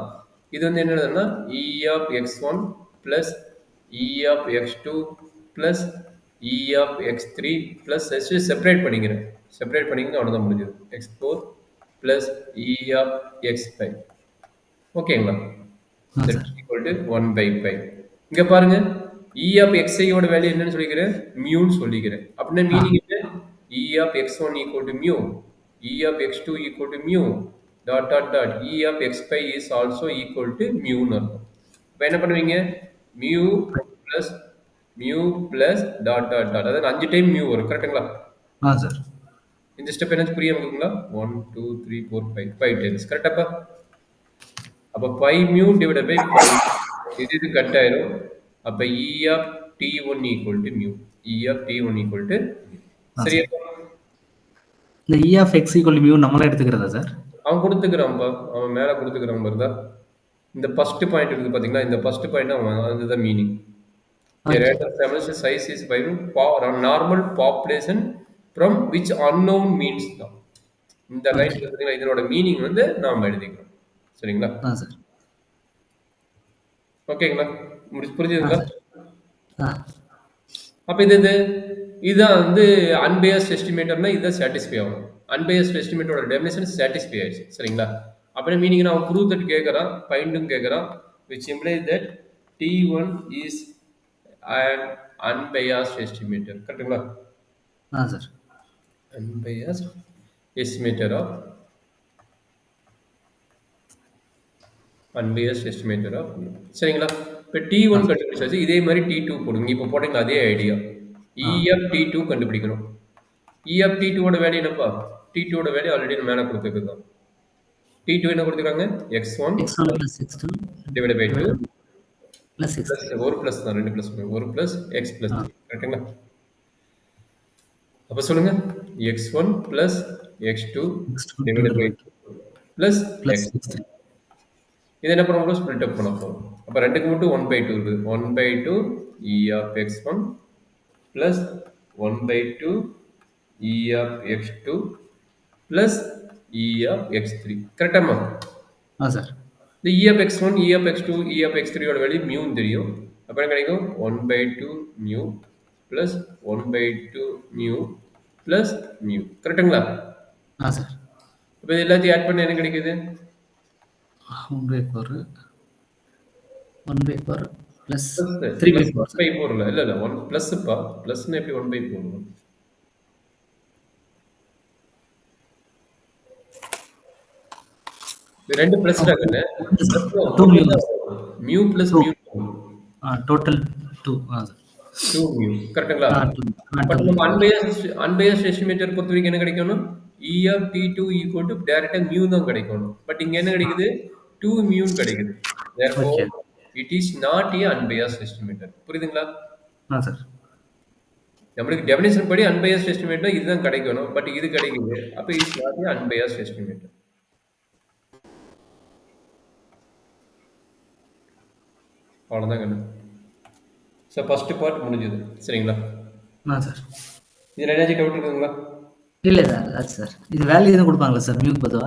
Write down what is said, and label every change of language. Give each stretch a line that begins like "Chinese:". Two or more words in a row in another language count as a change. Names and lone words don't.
Tamil: இது வந்து என்ன எழுதுனா
English: E of x1 plus E of x2 plus E of x3 plus separate பண்ணிக்கிறேன்.
Tamil: செப்பரேட் பண்ணிக்கிறது அவ்வளோதான் முடிஞ்சது.
English: x4 plus E of x5. ஓகேங்களா? equal to 1/5.
Tamil: இங்க பாருங்க
English: E of xi
Tamil: ஓட வேல்யூ என்னன்னு சொல்லிக்கிறேன்? மியூன்னு சொல்லிக்கிறேன். அப்படின்னா மீனிங் என்ன?
English: E of x1 equal to mu, E of x2 equal to mu, dot dot dot, E of x5 is also equal to mu
Tamil: ன்னு இருக்கும். இப்போ என்ன பண்ணுவீங்க?
English: mu plus dot dot dot,
Tamil: அதாவது 5 டைம் mu வரும், கரெக்டுங்களா? சார். இந்த ஸ்டெப் என்ன புரியாம இருக்குங்களா? 1 2 3 4 5 5 டைம்ஸ், கரெக்டாப்பா? அப்போ 5 mu divided by 5 இது கட் ஆயிரும். அப்போ E of t1 equal to mu, E of t1 equal to mu. சரியா? இந்த E of x equal to mu நம்மளே எடுத்துக்கிறதா சார்? அவன் கொடுத்துக்கிறான்ப்பா, அவன் மேலே கொடுத்துக்கிறான் பாருதா. இந்த
English: first point
Tamil: இருக்குது பார்த்தீங்களா, இந்த
English: first point
Tamil: அவன் அதுதான் மீனிங்.
English: rate of family size is by normal population from which unknown means தான்.
Tamil: இந்த லைன் பார்த்தீங்களா, இதனோட மீனிங் வந்து நாம எழுதிக்கிறோம். சரிங்களா? சார். ஓகேங்களா? புரிஞ்சுதுங்களா? அப்போ இதுதான் வந்து
English: unbiased estimatorனா
Tamil: இதுதான் சாட்டிஸ்ஃபை ஆகும்.
English: unbiased estimatorஓட definition satisfy
Tamil: ஆயிடுச்சு. சரிங்களா? அப்படின்னா மீனிங் அவன்
English: prove that
Tamil: கேட்குறான், ஃபைண்டும் கேட்குறான்,
English: which implies that T1 is an unbiased estimator. கரெக்டுங்களா?
Tamil: சார்.
English: Unbiased estimator of சரிங்களா?
Tamil: இப்போ T1 கண்டுபிடிச்சாச்சு. இதே மாதிரி T2 போடுங்க. இப்போ போட்டீங்களா அதே ஐடியா.
English: E of T2
Tamil: கண்டுபிடிக்கணும்.
English: E of T2
Tamil: ஓட வேல்யூ என்னப்பா? T2 ஓட வேல்யூ ஆல்ரெடி மேலே கொடுத்துருக்கு தான். T2 என்ன கொடுத்துருக்காங்க? x1
English: plus x2 divided by 2 plus x.
Tamil: ஒரு பிளஸ் தான், 2 பிளஸ் 1 பிளஸ் x பிளஸ் 3. கரெக்டுங்களா? அப்போ சொல்லுங்க
English: x1 plus x2 divided by 2 plus x3.
Tamil: இது என்ன பண்ண போறோம்?
English: split up
Tamil: பண்ண போறோம். அப்போ ரெண்டுக்கு மட்டும் 1/2 இருக்குது.
English: 1/2 E of x1 plus 1/2 E of x2 plus E of x3.
Tamil: கரெக்டாமா? சார். இந்த
English: E of x1, E of x2, E of x3
Tamil: ஓட வேல்யூ mu தெரியும். அப்போ என்ன கிடைக்கும்?
English: 1/2 mu plus 1/2 mu plus mu. கரெக்டுங்களா?
Tamil: சார். இப்போ இது எல்லாத்தையும் ஆட் பண்ண என்ன கிடைக்குது?
English: 1/4 plus 3/4.
Tamil: 1/4 இல்ல 1 பிளஸ்ப்பா. பிளஸ்னா எப்படி 1/4? இது ரெண்டு பிளஸ் தானே?
English: mu plus mu.
Tamil: டோட்டல் 2. 2 mu. கரெக்ட்டுங்களா? பட் நம்ம
English: unbiased estimator
Tamil: பொறுத்த வரைக்கும் என்ன கிடைக்கணும்?
English: E of T2 equal to
Tamil: டைரக்டா mu தான் கிடைக்கணும். பட் இங்க என்ன கிடைக்குது? 2 mu கிடைக்குது.
English: Therefore it is not a unbiased estimator.
Tamil: புரியுதுங்களா? சார். நமக்கு டெஃபினிஷன் படி
English: unbiased estimator
Tamil: இதுதான் கிடைக்கணும். பட் இது கிடைக்குது. அப்ப
English: is not a unbiased estimator.
Tamil: அவ்வளவுதான் கண்ணு.
English: so first part
Tamil: முடிஞ்சது. சரிங்களா? சார். இதுல ஏதாச்சும் டவுட் இருக்குங்களா? இல்ல சார். அது சார். இது வேல்யூ எதுவும் கொடுப்பாங்களா சார் மியூக்கு பதிலா?